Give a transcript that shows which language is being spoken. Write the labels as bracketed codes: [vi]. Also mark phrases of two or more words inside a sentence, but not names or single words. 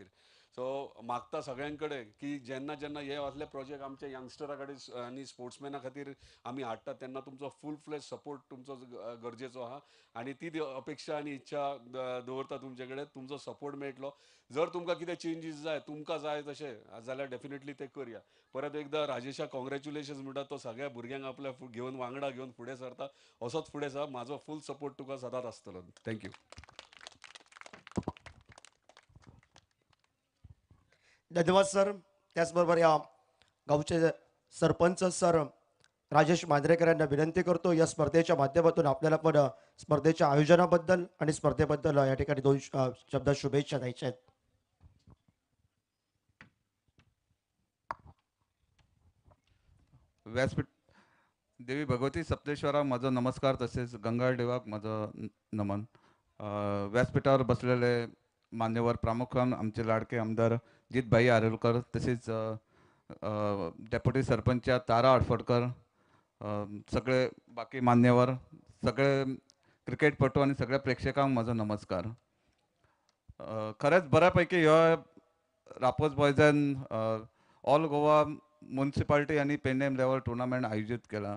[kok] सो मागता सगळ्यां कडेन की जेन्ना जेन्ना हे असले प्रोजेक्ट आमच्या यंगस्टरा कडेन आनी स्पोर्ट्समॅना खातीर आमी हाडटात तेन्ना तुमचो [en] full fledge support [kok] तुमचो गरजेचो आहा आणि ती अपेक्षा आनी इच्छा दवरता तुमचे कडेन तुमचो सपोर्ट मेळटलो. जर तुमकां कितें चेंजीस जाय तुमकां जाय तशें जाल्यार डेफिनेटली ते करया. परत एकदा राजेशा कॉंग्रॅच्युलेशन्स म्हणटा तो सगळ्या भुरग्यांक आपल्या घेवन वांगडा घेवन फुडें सरता असोच फुडें सर. म्हाजो फूल सपोर्ट तुका सदांच आसतलो. थँक्यू. धन्यवाद सर. [mr] त्याचबरोबर या गावचे सरपंच सर राजेश मांजरेकर यांना विनंती करतो या स्पर्धेच्या माध्यमातून आपल्याला पण स्पर्धेच्या आयोजनाबद्दल आणि स्पर्धेबद्दल या ठिकाणी दोन शब्द शुभेच्छा द्यायच्या आहेत. [kok] व्यासपीठ देवी भगवती सप्तेश्वरा माझं नमस्कार, तसेच गंगा देवाक माझं नमन. व्यासपीठावर बसलेले मान्यवर प्रामुख्यान आमचे लाडके आमदार जितभाई आरेलकर, तसेच डेप्युटी सरपंच तारा आडफडकर, सगळे बाकी मान्यवर, सगळे क्रिकेटपटू आणि सगळ्या प्रेक्षकांक माझो नमस्कार. खरेंच बऱ्यापैकी ह्यो रापोज बॉयजान ऑल गोवा म्युन्सिपाल्टी आणि पेडणेम [en] level tournament [kok] आयोजित केला.